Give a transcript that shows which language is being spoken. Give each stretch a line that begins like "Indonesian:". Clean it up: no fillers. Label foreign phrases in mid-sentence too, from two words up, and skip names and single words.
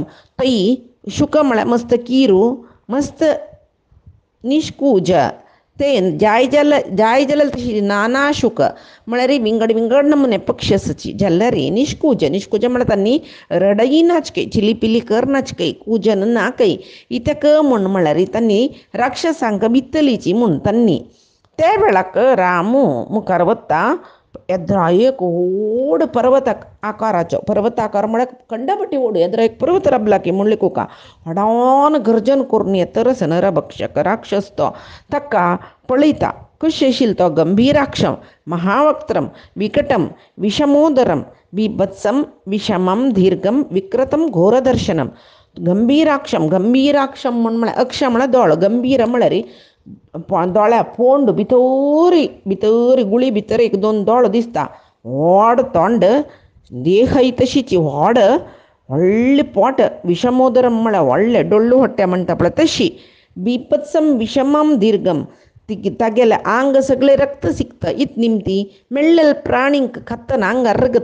Konkani: थंय शुक म्हळ्यार मस्त किरू मस्त निष्कूज ते जाय जल तशी नाना शुक म्हळ्यार विंगड विंगड नमुने पक्षी असची जाल्यार निश्कूज म्हळ्यार तांणी रडई नाचके चिली कर नाचके कुजन नाकय इतक म्हळ्यार तांणी राक्षसांक भितलीची म्हूण तांणी त्या वेळाक रामू मुखार वता येद्रा एक व्हड पर्वत आकार म्हळ्यार खंडपटी व्हड येद्रा एक पर्वत राबला की म्हणले कुका हडावन गर्जन करून येतरच नरभक्षक राक्षस तो ताका पळयता कशें आशिल्लो तो
Sanskrit: गंभीराक्षम महावक्त्रम विकटम विषमोदरम बिभत्सम विषमम दीर्घम विकृतम घोरदर्शनम
Konkani: गंभीराक्षम म्हळ्यार अक्ष म्हळ्यार दोळ गंभीर म्हळ्यार दोळ्या पोंड भितर गुळी भितर एक दोन दोळ दिसता व्हड तोंड देहय तशीची व्हड व्हडलें पोट विषमोदरम म्हळ्यार व्हडलें डोळ्ळू होट्ट्या म्हणटा पळय तशी
Sanskrit: बिपत्सम विषमम दीर्घम
Konkani: तागेलें आंग सगळें रक्त सिकता इत निमती मेळ्ळेल प्राणींक खातना आंगार रगत